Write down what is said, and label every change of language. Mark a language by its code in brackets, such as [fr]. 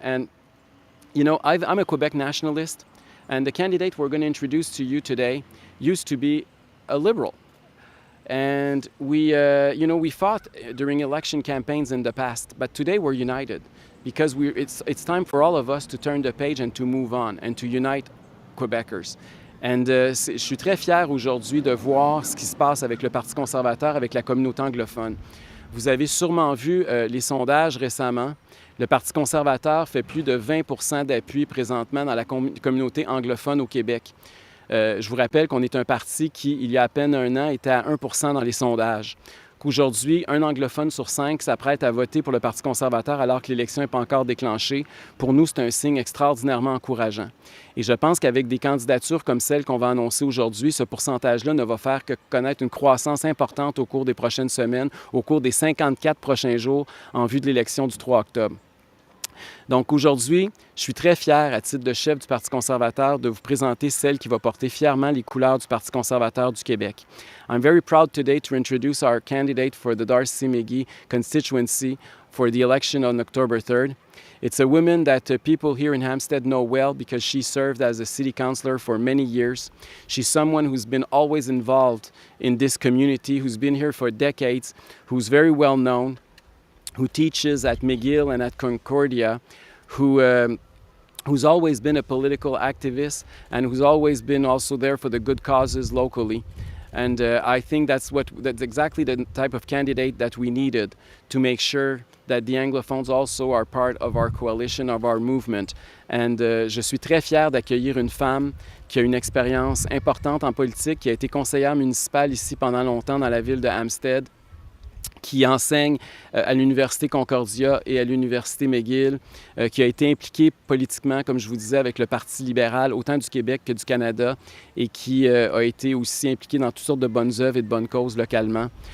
[en] And, you know, I'm a Quebec nationalist, and the candidate we're going to introduce to you today used to be a Liberal. And we fought during election campaigns in the past, but today we're united because it's time for all of us to turn the page and to move on and to unite Quebecers. [fr] And je suis très fier aujourd'hui de voir ce qui se passe avec le Parti conservateur, avec la communauté anglophone. Vous avez sûrement vu les sondages récemment. Le Parti conservateur fait plus de 20% d'appui présentement dans la communauté anglophone au Québec. Je vous rappelle qu'on est un parti qui, il y a à peine un an, était à 1% dans les sondages. Qu'aujourd'hui, un anglophone sur 5 s'apprête à voter pour le Parti conservateur alors que l'élection n'est pas encore déclenchée. Pour nous, c'est un signe extraordinairement encourageant. Et je pense qu'avec des candidatures comme celle qu'on va annoncer aujourd'hui, ce pourcentage-là ne va faire que connaître une croissance importante au cours des prochaines semaines, au cours des 54 prochains jours en vue de l'élection du 3 octobre. Donc aujourd'hui, je suis très fier, à titre de chef du Parti conservateur, de vous présenter celle qui va porter fièrement les couleurs du Parti conservateur du Québec. [en] I'm very proud today to introduce our candidate for the D'Arcy-McGee constituency for the election on October 3rd. It's a woman that people here in Hampstead know well because she served as a city councillor for many years. She's someone who's been always involved in this community, who's been here for decades, who's very well known, who teaches at McGill and at Concordia, who's always been a political activist and who's always been also there for the good causes locally. And I think that's exactly the type of candidate that we needed to make sure that the Anglophones also are part of our coalition, of our movement. [fr] And je suis très fier d'accueillir une femme qui a une expérience importante en politique, qui a été conseillère municipale ici pendant longtemps dans la ville de Hampstead, qui enseigne à l'Université Concordia et à l'Université McGill, qui a été impliqué politiquement, comme je vous disais, avec le Parti libéral, autant du Québec que du Canada, et qui a été aussi impliqué dans toutes sortes de bonnes œuvres et de bonnes causes localement.